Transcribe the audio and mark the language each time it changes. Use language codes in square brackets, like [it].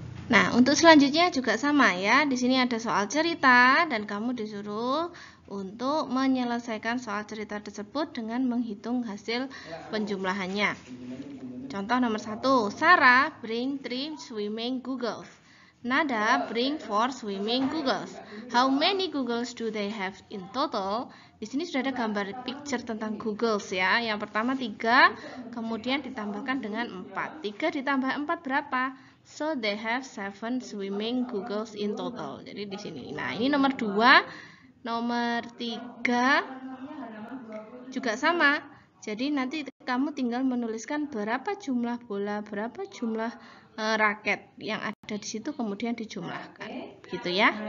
[id] Nah, untuk selanjutnya juga sama ya. Di sini ada soal cerita dan kamu disuruh untuk menyelesaikan soal cerita tersebut dengan menghitung hasil penjumlahannya. Contoh nomor 1, [en] Sarah bring 3 swimming goggles. Nada bring 4 swimming goggles. How many goggles do they have in total? [id] Di sini sudah ada gambar picture tentang goggles ya. Yang pertama 3, kemudian ditambahkan dengan 4. 3 ditambah 4 berapa? [en] So they have 7 swimming goggles in total. [id] Jadi di sini. Nah, ini nomor 2, nomor 3 juga sama. Jadi nanti kamu tinggal menuliskan berapa jumlah bola, berapa jumlah raket yang ada di situ, kemudian dijumlahkan. Begitu ya.